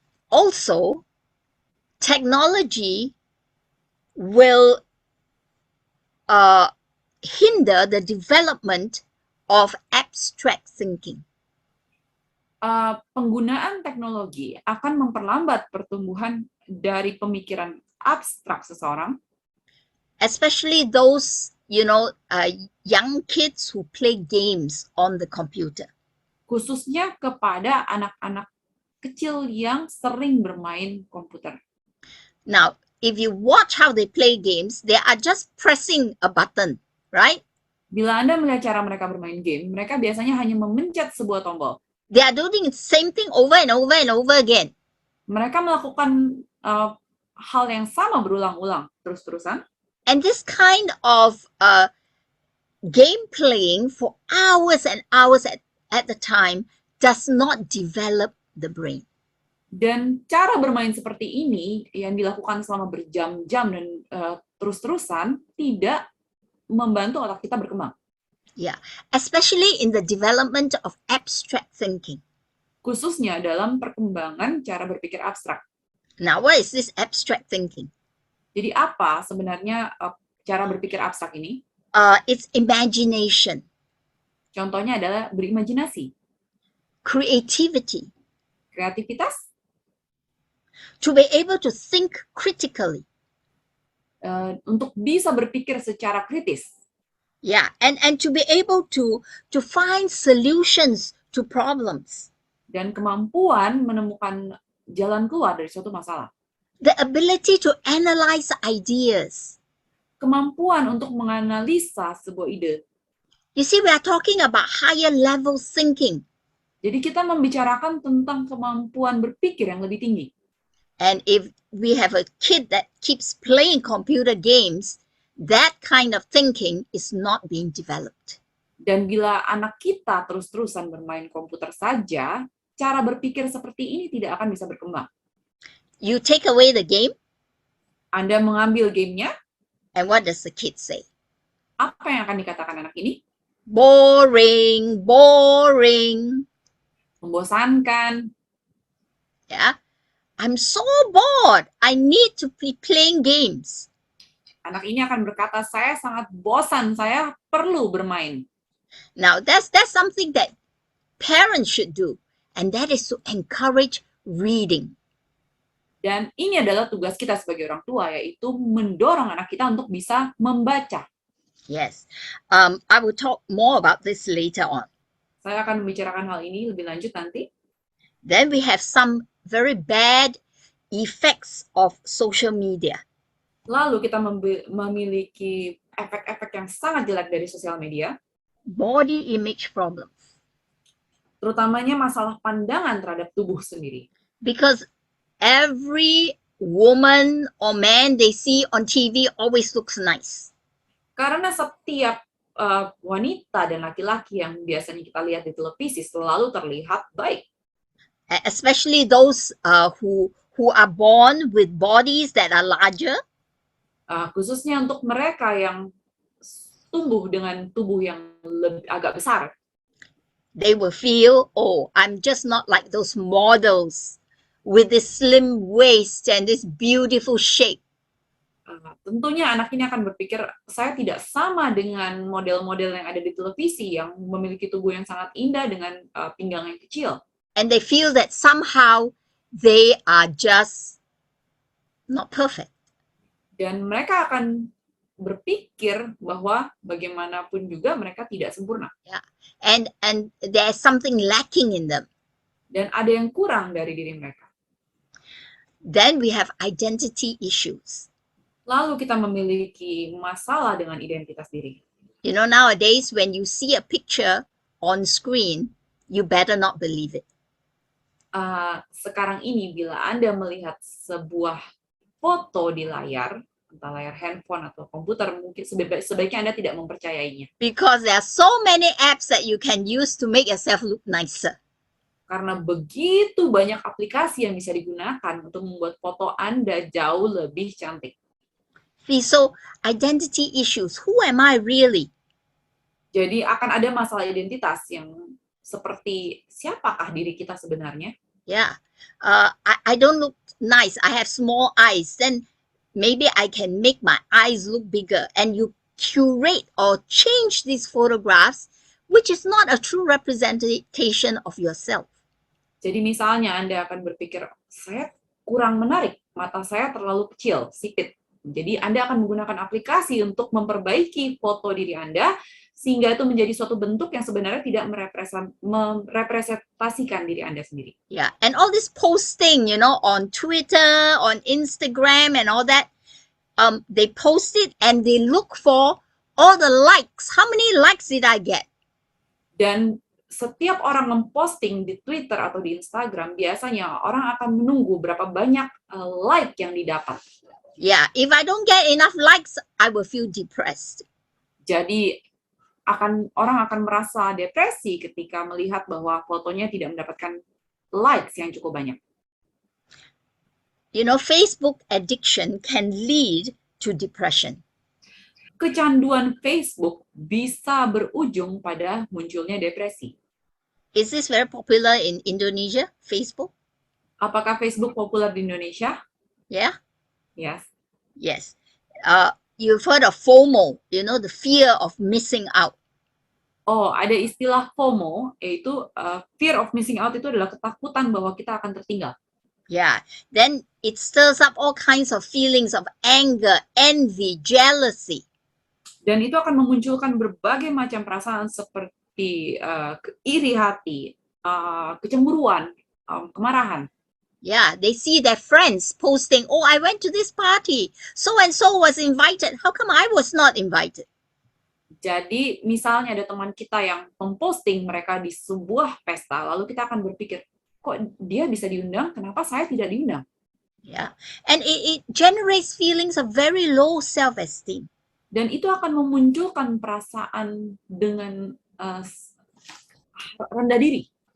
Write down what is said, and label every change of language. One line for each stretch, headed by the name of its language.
English: Also, technology will hinder the development of abstract thinking.
Indonesian: Penggunaan teknologi akan memperlambat pertumbuhan dari pemikiran abstrak seseorang,
English: especially those, young kids who play games on the computer.
Indonesian: khususnya kepada anak-anak kecil yang sering bermain komputer.
English: Now, if you watch how they play games, they are just pressing a button, right?
Indonesian: Bila Anda melihat cara mereka bermain game, mereka biasanya hanya memencet sebuah tombol.
English: They are doing the same thing over and over and over again.
Indonesian: Mereka melakukan hal yang sama berulang-ulang, terus-terusan.
English: And this kind of game playing for hours and hours at the time does not develop the brain.
Indonesian: Dan cara bermain seperti ini yang dilakukan selama berjam-jam dan terus-terusan tidak membantu otak kita berkembang.
English: Yeah, especially in the development of abstract thinking.
Indonesian: Khususnya dalam perkembangan cara berpikir abstrak.
English: Now, what is this abstract thinking?
Indonesian: Jadi apa sebenarnya cara berpikir abstrak ini?
English: It's imagination.
Indonesian: Contohnya adalah berimajinasi,
English: creativity,
Indonesian: kreativitas,
English: to be able to think critically.
Indonesian: Untuk bisa berpikir secara kritis.
English: Yeah, and to be able to find solutions to problems.
Indonesian: Dan kemampuan menemukan jalan keluar dari suatu masalah.
English: The ability to analyze ideas.
Indonesian: Kemampuan untuk menganalisa sebuah ide.
English: You see, we are talking about higher level thinking.
Indonesian: Jadi kita membicarakan tentang kemampuan berpikir yang lebih tinggi.
English: And if we have a kid that keeps playing computer games, that kind of thinking is not being developed.
Indonesian: Dan bila anak kita terus-terusan bermain komputer saja, cara berpikir seperti ini tidak akan bisa berkembang.
English: You take away the game.
Indonesian: Anda mengambil gamenya.
English: And what does the kid say?
Indonesian: Apa yang akan dikatakan anak ini?
English: Boring, boring.
Indonesian: Membosankan.
English: Yeah. I'm so bored. I need to be playing games.
Indonesian: Anak ini akan berkata, saya sangat bosan, saya perlu bermain.
English: Now, that's something that parents should do. And that is to encourage reading.
Indonesian: Dan ini adalah tugas kita sebagai orang tua, yaitu mendorong anak kita untuk bisa membaca.
English: Yes. I will talk more about this later on.
Indonesian: Saya akan membicarakan hal ini lebih lanjut nanti.
English: Then we have some very bad effects of social media.
Indonesian: Lalu kita memiliki efek-efek yang sangat jelek dari sosial media.
English: Body image problems.
Indonesian: Terutamanya masalah pandangan terhadap tubuh sendiri.
English: Because every woman or man they see on TV always looks nice.
Indonesian: Karena setiap wanita dan laki-laki yang biasanya kita lihat di televisi selalu terlihat baik.
English: Especially those who are born with bodies that are larger.
Indonesian: Khususnya untuk mereka yang tumbuh dengan tubuh yang agak besar.
English: They will feel, oh, I'm just not like those models with this slim waist and this beautiful shape.
Indonesian: Tentunya anak ini akan berpikir, saya tidak sama dengan model-model yang ada di televisi yang memiliki tubuh yang sangat indah dengan pinggang yang kecil.
English: And they feel that somehow they are just not perfect.
Indonesian: Dan mereka akan berpikir bahwa bagaimanapun juga mereka tidak sempurna.
English: Yeah. And there's something lacking in them.
Indonesian: Dan ada yang kurang dari diri mereka.
English: Then we have identity issues.
Indonesian: Lalu kita memiliki masalah dengan identitas diri.
English: You know, nowadays when you see a picture on screen, you better not believe it.
Indonesian: Sekarang ini bila Anda melihat sebuah foto di layar, entah layar handphone atau komputer, mungkin sebaiknya Anda tidak mempercayainya.
English: Because there are so many apps that you can use to make yourself look nicer.
Indonesian: Karena begitu banyak aplikasi yang bisa digunakan untuk membuat foto Anda jauh lebih cantik.
English: So, identity issues, who am I really?
Indonesian: Jadi akan ada masalah identitas yang seperti siapakah diri kita sebenarnya?
English: Yeah. I don't look nice. I have small eyes. Then maybe I can make my eyes look bigger. And you curate or change these photographs, which is not a true representation of yourself.
Indonesian: Jadi misalnya Anda akan berpikir, saya kurang menarik, mata saya terlalu kecil, sipit. Jadi Anda akan menggunakan aplikasi untuk memperbaiki foto diri Anda, sehingga itu menjadi suatu bentuk yang sebenarnya tidak merepresentasikan diri Anda sendiri.
English: Yeah. And all this posting, on Twitter, on Instagram and all that, they post it and they look for all the likes. How many likes did I get?
Indonesian: Dan setiap orang memposting di Twitter atau di Instagram, biasanya orang akan menunggu berapa banyak like yang didapat.
English: Yeah, if I don't get enough likes, I will feel depressed.
Indonesian: Jadi orang akan merasa depresi ketika melihat bahwa fotonya tidak mendapatkan likes yang cukup banyak.
English: Facebook addiction can lead to depression.
Indonesian: Kecanduan Facebook bisa berujung pada munculnya depresi.
English: Is this very popular in Indonesia, Facebook?
Indonesian: Apakah Facebook populer di Indonesia?
English: Yeah? Yes. Yes. You've heard of FOMO, the fear of missing out.
Indonesian: Oh, ada istilah FOMO, yaitu
English: fear of missing out
Indonesian: itu adalah ketakutan bahwa kita akan tertinggal.
English: Yeah. Then it stirs up all kinds of feelings of anger, envy, jealousy.
Indonesian: Dan itu akan memunculkan berbagai macam perasaan seperti iri hati, kecemburuan, kemarahan.
English: Yeah, they see their friends posting, oh, I went to this party. So and so was invited. How come I was not invited?
Indonesian: Jadi misalnya ada teman kita yang memposting mereka di sebuah pesta, lalu kita akan berpikir, kok dia bisa diundang, kenapa saya tidak diundang?
English: Yeah, and it generates feelings of very low self-esteem.
Indonesian: Dan itu akan memunculkan perasaan dengan rendah diri.